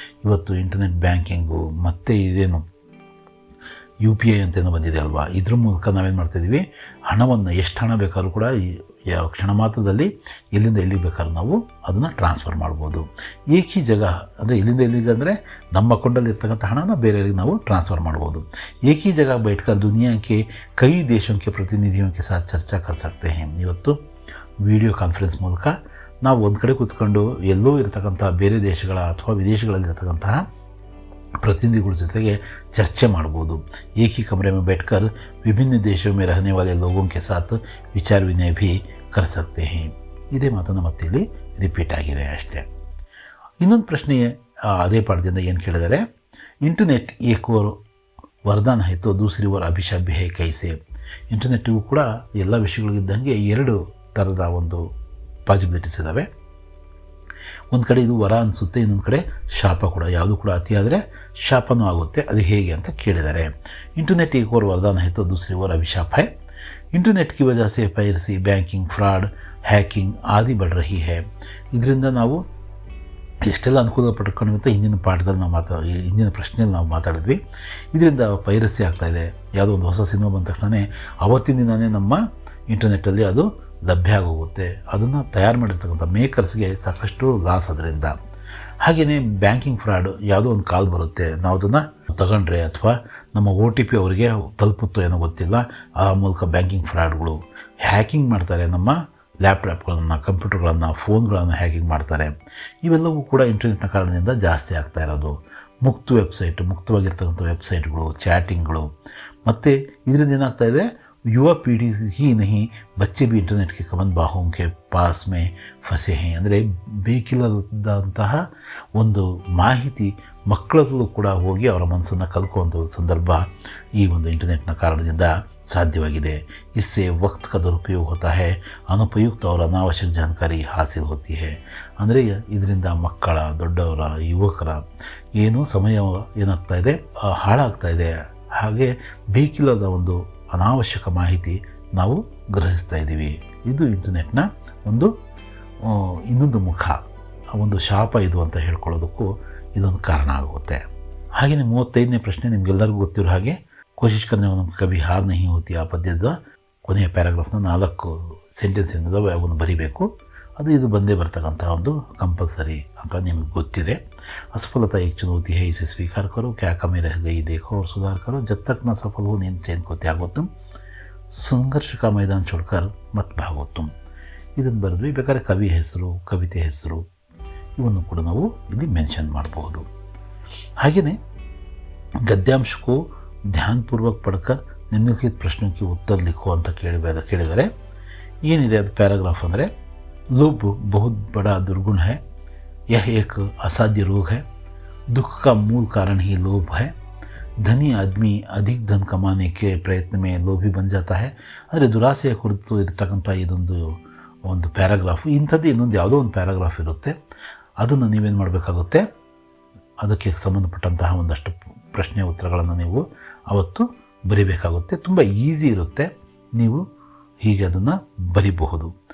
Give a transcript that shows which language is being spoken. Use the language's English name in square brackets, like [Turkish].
[Kannada] ಇವತ್ತು internet banking ಮತ್ತು ಇದೇನು UPI ಅಂತೇನೋ ಬಂದಿದೆ ಅಲ್ವಾ, ಇದ್ರ ಮೂಲಕ ನಾವೇನು ಮಾಡ್ತಾಯಿದ್ದೀವಿ, ಹಣವನ್ನು ಎಷ್ಟು ಹಣ ಬೇಕಾದ್ರೂ ಕೂಡ ಯಾವ ಕ್ಷಣ ಮಾತ್ರದಲ್ಲಿ ಎಲ್ಲಿಂದ ಎಲ್ಲಿಗೆ ಬೇಕಾದ್ರೂ ನಾವು ಅದನ್ನು ಟ್ರಾನ್ಸ್ಫರ್ ಮಾಡ್ಬೋದು. [Hindi] ಏಕಿ ಜಾಗ [Kannada] ಅಂದರೆ ಎಲ್ಲಿಂದ ಎಲ್ಲಿಗೆ ಅಂದರೆ ನಮ್ಮ ಅಕೌಂಟಲ್ಲಿ ಇರ್ತಕ್ಕಂಥ ಹಣನ ಬೇರೆಯವರಿಗೆ ನಾವು ಟ್ರಾನ್ಸ್ಫರ್ ಮಾಡ್ಬೋದು. [Hindi] ಏಕಿ ಜಾಗ बैठकर दुनिया के कई देशों के प्रतिनिधियों के साथ चर्चा कर सकते हैं. [Kannada] ಇವತ್ತು ವಿಡಿಯೋ ಕಾನ್ಫರೆನ್ಸ್ ಮೂಲಕ ನಾವು ಒಂದು ಕಡೆ ಕೂತ್ಕೊಂಡು ಎಲ್ಲೋ ಇರತಕ್ಕಂಥ ಬೇರೆ ದೇಶಗಳ ಅಥವಾ ವಿದೇಶಗಳಲ್ಲಿರ್ತಕ್ಕಂತಹ प्रतिनिधिಗಳ ಜೊತೆಗೆ ಚರ್ಚೆ ಮಾಡ್ಬೋದು. [Hindi] एक ही कमरे में बैठकर विभिन्न देशों में रहने वाले लोगों के साथ विचार विनिमय भी कर सकते हैं. [Kannada] ಇದೇ ಮಾತನ್ನು ಮತ್ತೆ ಇಲ್ಲಿ ರಿಪೀಟ್ ಆಗಿದೆ ಅಷ್ಟೇ. ಇನ್ನೊಂದು ಪ್ರಶ್ನೆ ಅದೇ ಪಾಠದಿಂದ ಏನು ಕೇಳಿದರೆ, [Hindi] ಇಂಟರ್ನೆಟ್ ಏಕ್ ಓರ್ ವರದಾನ है तो दूसरी ओर अभिशाप भी है कैसे. [Kannada] ಇಂಟರ್ನೆಟ್ಟಿಗೂ ಕೂಡ ಎಲ್ಲ ವಿಷಯಗಳಿದ್ದಂಗೆ 2 ಥರದ ಒಂದು ಪಾಸಿಬಿಲಿಟೀಸ್ ಇದ್ದಾವೆ. ಒಂದು ಕಡೆ ಇದು ವರ ಅನಿಸುತ್ತೆ, ಇನ್ನೊಂದು ಕಡೆ ಶಾಪ ಕೂಡ. ಯಾವುದು ಕೂಡ ಅತಿಯಾದರೆ ಶಾಪನೂ ಆಗುತ್ತೆ. ಅದು ಹೇಗೆ ಅಂತ ಕೇಳಿದ್ದಾರೆ. [Hindi] ಇಂಟರ್ನೆಟ್ एक ओर वरदान है तो दूसरी ओर अभिशाप है. इंटरनेट की वजह से पायरेसी, बैंकिंग फ्रॉड, ಹ್ಯಾಕಿಂಗ್ ಆದಿ बढ़ रही है. [Kannada] ಇದರಿಂದ ನಾವು ಎಷ್ಟೆಲ್ಲ ಅನುಕೂಲ ಪಡ್ಕೊಂಡಿರುತ್ತೆ ಹಿಂದಿನ ಪಾಠದಲ್ಲಿ ನಾವು ಹಿಂದಿನ ಪ್ರಶ್ನೆಯಲ್ಲಿ ನಾವು ಮಾತಾಡಿದ್ವಿ. ಇದರಿಂದ ಪೈರಸಿ ಆಗ್ತಾಯಿದೆ. ಯಾವುದೋ ಒಂದು ಹೊಸ ಸಿನಿಮಾ ಬಂದ ತಕ್ಷಣ ಅವತ್ತಿನ ದಿನವೇ ನಮ್ಮ ಇಂಟರ್ನೆಟ್ಟಲ್ಲಿ ಅದು ಲಭ್ಯ ಆಗೋಗುತ್ತೆ. ಅದನ್ನು ತಯಾರು ಮಾಡಿರ್ತಕ್ಕಂಥ ಮೇಕರ್ಸ್ಗೆ ಸಾಕಷ್ಟು ಲಾಸ್ ಅದರಿಂದ. ಹಾಗೆಯೇ ಬ್ಯಾಂಕಿಂಗ್ ಫ್ರಾಡ್, ಯಾವುದೋ ಒಂದು ಕಾಲ್ ಬರುತ್ತೆ, ನಾವು ಅದನ್ನು ತಗೊಂಡ್ರೆ ಅಥವಾ ನಮ್ಮ OTP ಅವರಿಗೆ ತಲುಪುತ್ತೋ ಏನೋ ಗೊತ್ತಿಲ್ಲ, ಆ ಮೂಲಕ ಬ್ಯಾಂಕಿಂಗ್ ಫ್ರಾಡ್ಗಳು ಹ್ಯಾಕಿಂಗ್ ಮಾಡ್ತಾರೆ. ನಮ್ಮ ಲ್ಯಾಪ್ಟಾಪ್ಗಳನ್ನು, ಕಂಪ್ಯೂಟರ್ಗಳನ್ನು, ಫೋನ್ಗಳನ್ನು ಹ್ಯಾಕಿಂಗ್ ಮಾಡ್ತಾರೆ. ಇವೆಲ್ಲವೂ ಕೂಡ ಇಂಟರ್ನೆಟ್ನ ಕಾರಣದಿಂದ ಜಾಸ್ತಿ ಆಗ್ತಾ ಇರೋದು. ಮುಕ್ತವಾಗಿರ್ತಕ್ಕಂಥ ವೆಬ್ಸೈಟ್ಗಳು, ಚಾಟಿಂಗ್ಗಳು, ಮತ್ತು ಇದರಿಂದ ಏನಾಗ್ತಾಯಿದೆ, [Hindi] युवा पीढ़ी ही नहीं बच्चे भी इंटरनेट के कमन बाहों के ಪಾಸ್ ಮೇ ಫಸೆ ಹೇ [Kannada] ಅಂದರೆ ಬೇಕಿಲ್ಲದಂತಹ ಒಂದು ಮಾಹಿತಿ ಮಕ್ಕಳಲ್ಲೂ ಕೂಡ ಹೋಗಿ ಅವರ ಮನಸ್ಸನ್ನು ಕಲ್ಕುವಂಥ ಸಂದರ್ಭ ಈ ಒಂದು ಇಂಟರ್ನೆಟ್ನ ಕಾರಣದಿಂದ ಸಾಧ್ಯವಾಗಿದೆ. [Hindi] इससे वक्त का दुरुपयोग होता है, ಅನುಪಯುಕ್ತ और ಅನಾವಶ್ಯಕ जानकारी हासिल होती है. [Kannada] ಅಂದರೆ ಇದರಿಂದ ಮಕ್ಕಳ, ದೊಡ್ಡವರ, ಯುವಕರ ಏನು ಸಮಯ ಏನಾಗ್ತಾ ಇದೆ ಹಾಳಾಗ್ತಾ ಇದೆ. ಹಾಗೆ ಬೇಕಿಲ್ಲದ ಒಂದು ಅನಾವಶ್ಯಕ ಮಾಹಿತಿ ನಾವು ಗ್ರಹಿಸ್ತಾ ಇದ್ದೀವಿ. ಇದು ಇಂಟರ್ನೆಟ್ನ ಒಂದು ಇನ್ನೊಂದು ಮುಖ, ಒಂದು ಶಾಪ ಇದು ಅಂತ ಹೇಳ್ಕೊಳ್ಳೋದಕ್ಕೂ ಇದೊಂದು ಕಾರಣ ಆಗುತ್ತೆ. ಹಾಗೆಯೇ 35ನೇ ಪ್ರಶ್ನೆ ನಿಮಗೆಲ್ಲರಿಗೂ ಗೊತ್ತಿರೋ ಹಾಗೆ ಕೋಶಿಶ್ ಕರ್ನೆ ಕಭಿ ಹಾರ್ ನಹಿ ಹೋತಿ ಆ ಪದ್ಯದ ಕೊನೆಯ ಪ್ಯಾರಾಗ್ರಾಫ್ನ 4 ಸೆಂಟೆನ್ಸ್ ಏನಿದಾವೆ ಅವನ್ನು ಬರಿಬೇಕು. ಇದು ಬಂದೇ ಬರ್ತಕ್ಕಂಥ ಒಂದು ಕಂಪಲ್ಸರಿ ಅಂತ ನಿಮಗೆ ಗೊತ್ತಿದೆ. [Hindi] असफलता एक चुनौती है, इसे स्वीकार करो, क्या कमी रह गई देखो और सुधार करो, जब तक न सफल हो नींद चैन को त्यागो तुम, संघर्ष का मैदान छोड़कर मत भागो तुम. [Kannada] ಇದನ್ನು ಬರೆದ್ವಿ. ಬೇಕಾದ್ರೆ ಕವಿ ಹೆಸರು, ಕವಿತೆ ಹೆಸರು ಇವನ್ನು ಕೂಡ ನಾವು ಇಲ್ಲಿ ಮೆನ್ಷನ್ ಮಾಡಬಹುದು. [Hindi] ಹಾಗೆಯೇ गद्यांश को ध्यानपूर्वक पढ़कर निम्नलिखित प्रश्नों की उत्तर लिखो [Kannada] ಅಂತ ಕೇಳಿದರೆ ಏನಿದೆ ಅದು ಪ್ಯಾರಾಗ್ರಾಫ್ ಅಂದರೆ [Hindi] लोभ बहुत बड़ा दुर्गुण है, यह एक असाध्य रोग है, दुख का मूल कारण ही लोभ है, धनी आदमी अधिक धन कमाने के प्रयत्न में लोभी बन जाता है. [Kannada] ಅಂದರೆ ದುರಾಸೆಯ ಕುರಿತು ಇರತಕ್ಕಂಥ ಇದೊಂದು ಪ್ಯಾರಾಗ್ರಾಫು. ಇಂಥದ್ದು ಇನ್ನೊಂದು ಯಾವುದೋ ಒಂದು ಪ್ಯಾರಾಗ್ರಾಫ್ ಇರುತ್ತೆ, ಅದನ್ನು ನೀವೇನು ಮಾಡಬೇಕಾಗುತ್ತೆ, ಅದಕ್ಕೆ ಸಂಬಂಧಪಟ್ಟಂತಹ ಒಂದಷ್ಟು ಪ್ರಶ್ನೆ ಉತ್ತರಗಳನ್ನು ನೀವು ಅವತ್ತು ಬರಿಬೇಕಾಗುತ್ತೆ. ತುಂಬ ಈಸಿ ಇರುತ್ತೆ, ನೀವು ಹೀಗೆ ಅದನ್ನು ಬರಿಬಹುದು.